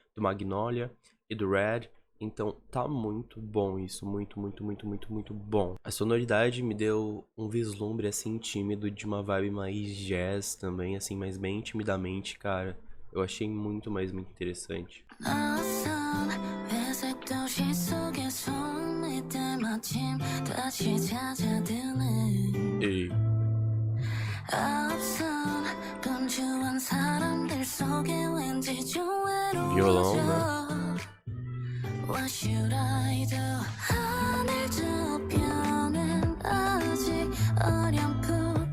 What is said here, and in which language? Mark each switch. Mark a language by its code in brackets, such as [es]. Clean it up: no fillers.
[pt] Do Magnolia e do Red. Então tá muito bom isso, muito, muito, muito, muito, muito bom. A sonoridade me deu um vislumbre assim tímido de uma vibe mais jazz também, assim, mas bem timidamente, cara. Eu achei muito, mas muito interessante. [ko] 낯선 회색 도시 속에서 이때 마침 다시 찾아드네 E 앞선 분주한 사람들 속에 왠지 좀 [pt] violão, né? [ko] 외로워져 [en] What should I do? [ko] 하늘 저편은 아직 어렴풋한